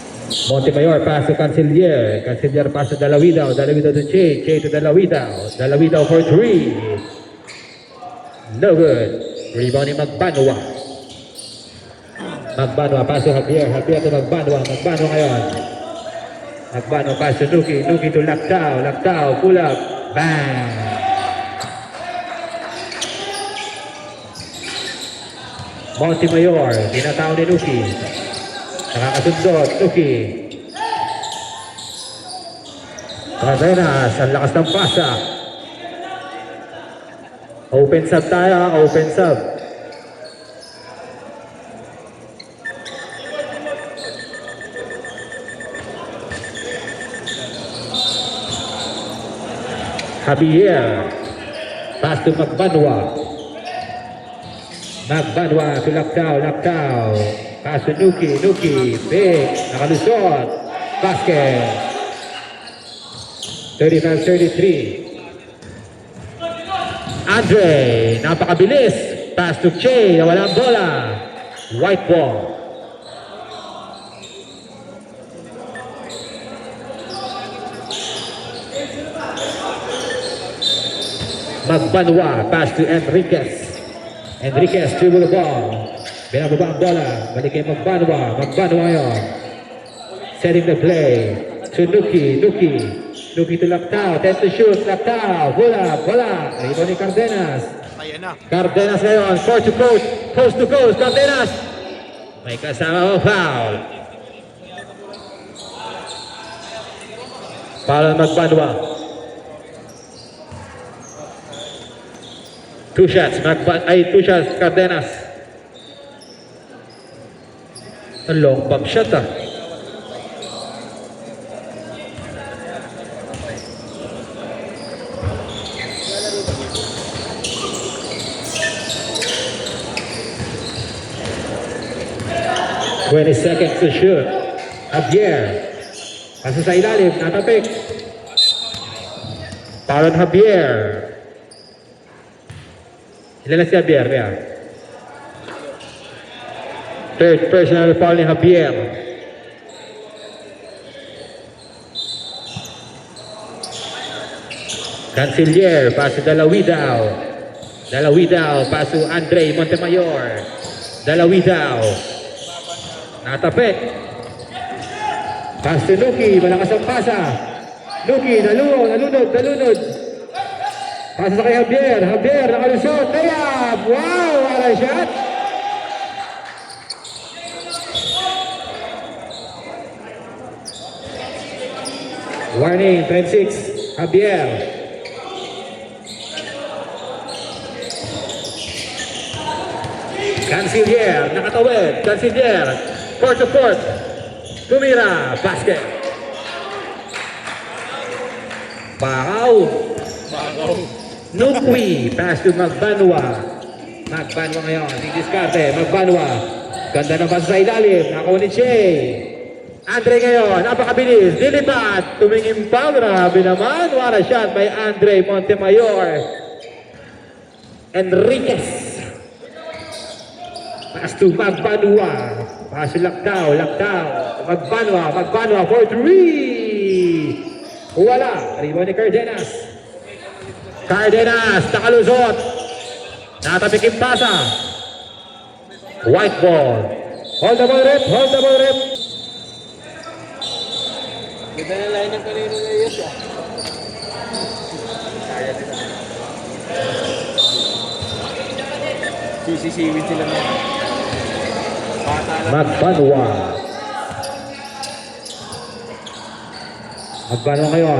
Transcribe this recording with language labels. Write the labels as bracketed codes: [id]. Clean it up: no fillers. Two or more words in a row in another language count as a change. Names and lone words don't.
[en] Montemayor pass to Canciller. Canciller pass to Dalawidaw. Dalawidaw to Che. Che to Dalawidaw. Dalawidaw for 3. No good. Rebounding Magbanwa. Magbanwa pass to Javier. Javier to Magbanwa. Magbanwa ngayon. Magbanwa pass to Nuki. Nuki to Lactao. Lactao pull up. Bang! [tl] Montemayor, tinatao ni Nuki. Nakakasundot, Nuki. Cardenas, ang lakas ng pasa. [en] Open sub tayo, open sub. Javier, pass to Magbanwa. Magbanwa to Lactao, Lactao. Pass to Nuki, Nuki. Big, nakalusot. Basket. 35-33. Andre, napakabilis. Pass to Che, [tl] nawala ang bola. [en] White ball. Magbanwa, pass to Enriquez. Enriquez dribble the ball. [tl] Binababa ang bola. Balik kay Magbanwa. Magbanwa ngayon. [en] Setting the play. To Nuki. Nuki. Nuki to Lactao. 10 to shoot. [tl] Lactao. Bola. Bola. Ito ni Cardenas. Cardenas ngayon. [en] Coast to coast. Coast to coast. Cardenas. [tl] May kasama o foul. Foul ang Magbanwa. [en] 2 shots, two shots, Cardenas. A long pump shot ah. "20 seconds to shoot. [tl] Javier. Pasa sa ilalim, natapik. Paron Javier. Ilan na si Javier? Yeah. [en] Third personal foul ni Javier. Canciller, pass to Dalawidaw. Dalawidaw, pass to Andre Montemayor. [tl] Dalawidaw. Natapit. [en] Pass to Nuki, [tl] malakas ang pasa. Nuki, nalunod. Pasa sa kay Javier. Javier, nakalusot. Layup! [en] Wow! What a shot! Warning, 26. Javier. [tl] Canciller, nakatawid. Canciller. [en] Court to court. Tumira. Basket. [tl] Bakaw. [en] Nukwi, pass to Magbanwa. [tl] Magbanwa ngayon, didiskarte, Magbanwa. Ganda ng pass sa ilalim, nakuha ni Che. Andre ngayon, napakabilis, dilipat, tumingin pa, grabe naman. [en] What a shot by Andre Montemayor. Enriquez. Pass to Magbanwa. Pass to Lactao. Magbanwa for 3. [tl] Wala, rebound ni Cardenas. Cardenas, nakalusot. Natapik yung pasa. [en] White ball. Hold the ball, rep. [tl] Ganda na line ng kanino na yun siya. Kaya nila. Sisisiwin sila na. Magbanwa. Magbanwa ngayon.